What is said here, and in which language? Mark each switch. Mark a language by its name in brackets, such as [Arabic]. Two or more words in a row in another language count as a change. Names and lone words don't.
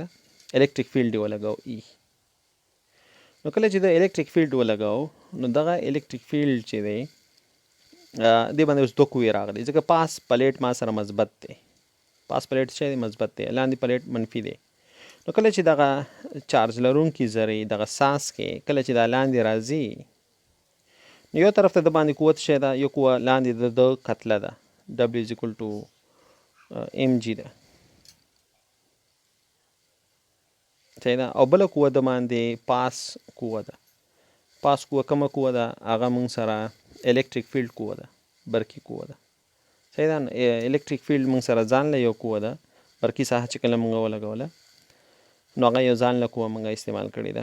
[English] electric field [Pashto] یې ولګاو ای. نو کله چې د [English] electric field [Pashto] ولګاو نو دغه [English] electric field [Pashto] چې دی دې باندې اوس دوه قوې راغلي، ځکه پاس پلیټ ما سره مثبت دی، پاس پلیټ چې دی مثبت دی، لاندې پلیټ منفي دی. نو کله چې دغه چارج لرونکي ذرې دغه ساس کې کله چې دا لاندې راځي نو یو طرف ته د باندې قوت څه ده، یو قوه لاندې د کتله ده [English] W is equal to mg [Pashto] ده. صحیح ده؟ او بله قوه د باندې پاس قوه ده. پاس قوه کومه قوه ده؟ هغه موږ سره [English] electric field [Pashto] قوه ده، برقي قوه ده. صحیح ده؟ [English] electric field [Pashto] موږ سره ځان له یو قوه ده، برقي ساحه چې کله موږ ولګوله نو هغه یو ځان له قوه موږ استعمال کړې ده.